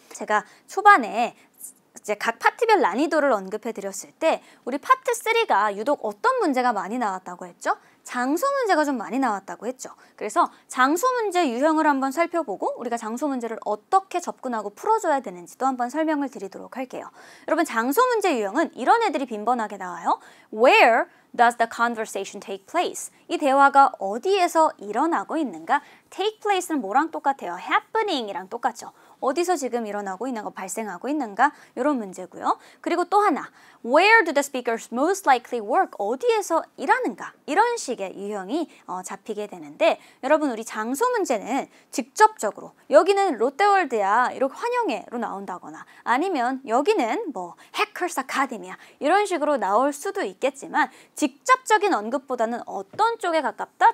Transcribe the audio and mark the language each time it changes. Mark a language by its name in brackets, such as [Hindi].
[Korean] 제가 초반에 이제 각 파트별 난이도를 언급해 드렸을 때 우리 파트 3가 유독 어떤 문제가 많이 나왔다고 했죠? 장소 문제가 좀 많이 나왔다고 했죠. 그래서 장소 문제 유형을 한번 살펴보고 우리가 장소 문제를 어떻게 접근하고 풀어줘야 되는지도 한번 설명을 드리도록 할게요. 여러분 장소 문제 유형은 이런 애들이 빈번하게 나와요. [English] Where does the conversation take place? [Korean] 이 대화가 어디에서 일어나고 있는가? Take place는 뭐랑 똑같아요? happening이랑 똑같죠. 어디서 지금 일어나고 있는 거 발생하고 있는가 이런 문제고요. 그리고 또 하나 [English] Where do the speakers most likely work? [Korean] 어디에서 일하는가? 이런 식의 유형이 잡히게 되는데 여러분 우리 장소 문제는 직접적으로 여기는 롯데월드야 이렇게 환영해로 나온다거나 아니면 여기는 뭐 해커스 아카데미야 이런 식으로 나올 수도 있겠지만 직접적인 언급보다는 어떤 쪽에 가깝다?